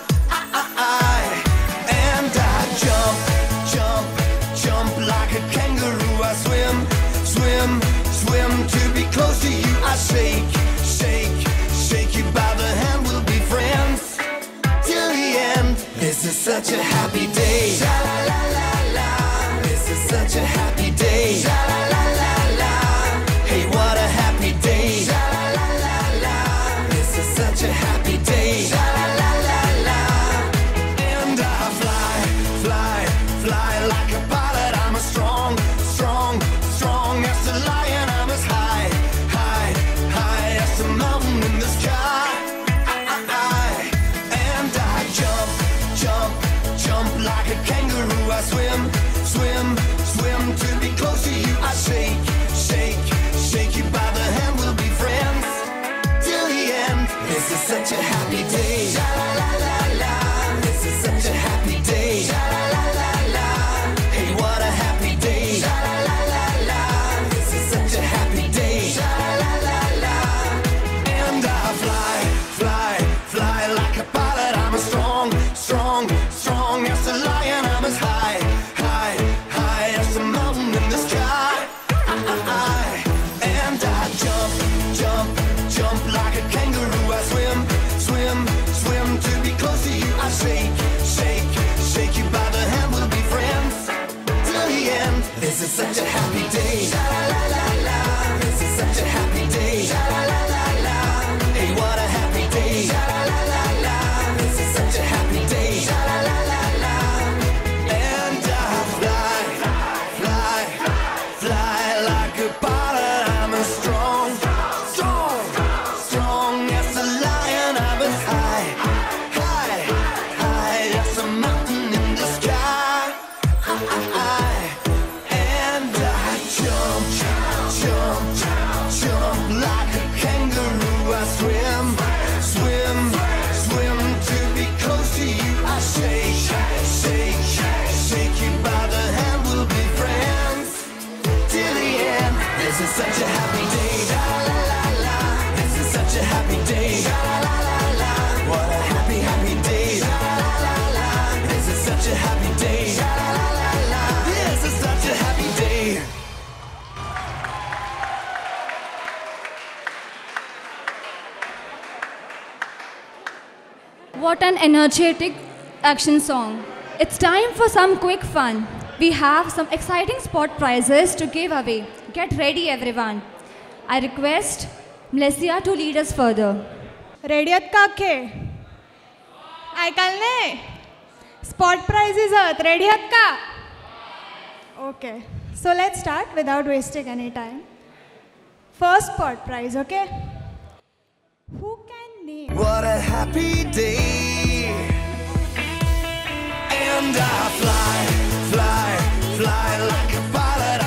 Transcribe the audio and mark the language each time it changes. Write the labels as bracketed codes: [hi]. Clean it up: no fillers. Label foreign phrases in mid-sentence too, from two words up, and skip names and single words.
[en] And I jump like a kangaroo. I swim to be close to you. I shake you by the hand. We'll be friends till the end. This is such a happy day. Sha la la la la. This is such a happy day. Sha la la la la. Hey, what a happy day. Sha la la la la. This is such a happy day. Sha la la la la. And I fly like a pilot. I'm as strong as a lion. I'm as high as a mountain in the sky. And I jump like a kangaroo. I swim to be close to you. I shake you by the hand. We'll be friends till the end. This is such a happy day. Sha la la la la. This is such a happy day. Sha la la la la. Hey, what a happy day. Sha la la la la. This is such a happy day. Sha la la la la. And I fly like a pilot. I'm as strong as a lion. I'm as high as a mountain in the sky. And I jump like a kangaroo. I swim to be close to you. I shake you by the hand. We'll be friends till the end. This is such a happy day. Sha la la la la. This is such a happy day. Sha la la la la. Hey, what a happy day. Sha la la la la. This is such a happy day. Sha la la la la. And I fly like a pilot. I'm as strong as a lion. I'm as high as a mountain in the sky. And I jump like a kangaroo. I swim to be close to you. I shake you by the hand. We'll be friends till the end. This is such a happy day. Sha la la la. This is such a happy day. Sha la la la la. What a happy day. Sha la la la. This is such a happy day. Sha la la la. This is such a happy day. What an energetic action song. It's time for some quick fun. We have some exciting spot prizes to give away. Get ready, everyone. I request Mlesia to lead us further. रेडी [mr] आहेत का अख्खे ऐकायला [en] spot prizes आहेत रेडी [mr] आहेत का [en] okay so let's start without wasting any time first spot prize okay who can name What a happy day. And I fly like a pilot.